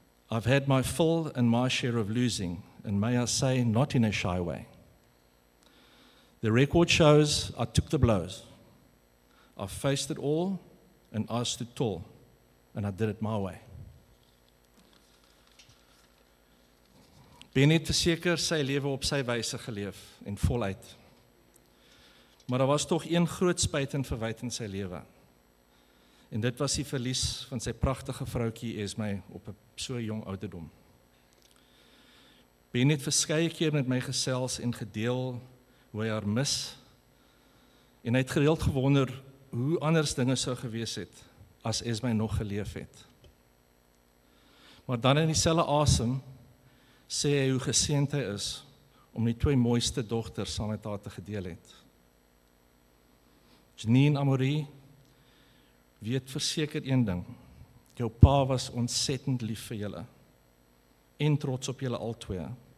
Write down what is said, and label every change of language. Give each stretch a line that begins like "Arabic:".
English: I've had my full and my share of losing, and may I say, not in a shy way. The record shows I took the blows. I faced it all, and I stood tall, and I did it my way.
Afrikaans: Ben het verseker sy lewe op sy wyse geleef en voluit. Maar daar was tog een groot spyt en verwyte in sy lewe. En dit was die verlies van sy pragtige vroutjie Esme op 'n so jong ouderdom. Ben het verskeie keer met my gesels en gedeel hoe hy haar mis, en hy het gereeld gewonder hoe anders dinge sou gewees het as Esme nog geleef het. Maar dan in dieselfde asem sê hy hoe geseënd hy is om die 2 mooiste dogters saam met haar te gedeel het. Janine Amory weet verseker een ding, jou pa was ontsettend lief vir julle en trots op julle albei.